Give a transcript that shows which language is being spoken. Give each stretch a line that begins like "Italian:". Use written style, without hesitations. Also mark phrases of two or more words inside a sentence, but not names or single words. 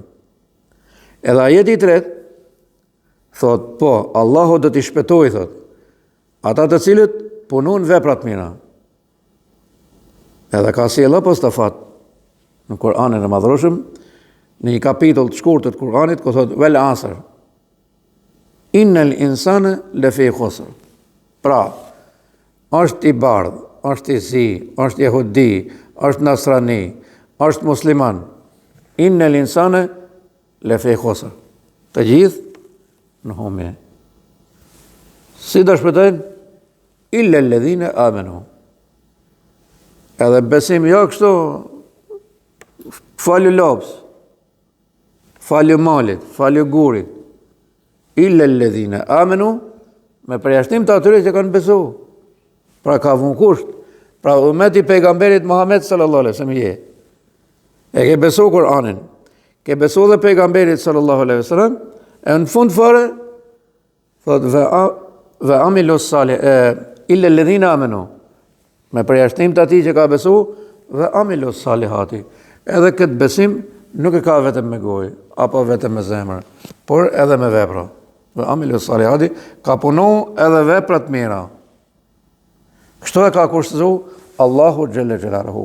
Albanian: Edhe ajeti i tretë thot, po, Allahu do t'i shpëtoj, thot, ata të cilët punojnë vepra të mira. Edhe ka sjellë apostafat në Kur'anin e Madhërueshëm, në një kapitull të shkurtër të Kur'anit, ku thot
Arabic: والعصر. إن الإنسان لفي خسر.
Albanian: Pra, është i bardh, është i zi, është jehudi, është nasrani, është musliman.
Arabic: إن الإنسان لفي خسر.
Albanian: Të gjithë në humje. Si do shpëtojnë?
Arabic: إلا الذين آمنوا.
Albanian: Edhe besim jo kështu falju lopës, falju malit, falju gurit.
Arabic: إلا الذين آمنوا,
Albanian: me përjashtim të atyre që kanë besu. Pra ka vënë kusht. Pra ummeti pejgamberit Muhammed
Arabic: صلى الله عليه وسلم
Albanian: je. E ke besu Kur'anin, ke besu dhe pejgamberit
Arabic: صلى الله عليه وسلم,
Albanian: e në fund fare, thot,
Arabic: وعملوا صالح، إلا الذين آمنوا,
Albanian: me përjashtim të atij që ka besu,
Arabic: وعملوا الصالحات.
Albanian: Edhe këtë besim nuk e ka vetëm me gojë, apo vetëm me zemër, por edhe me vepra.
Arabic: وعملوا الصالحات,
Albanian: ka punu edhe vepra të mira. Kështu e ka kushtëzu Allahu
Arabic: جل جلاله.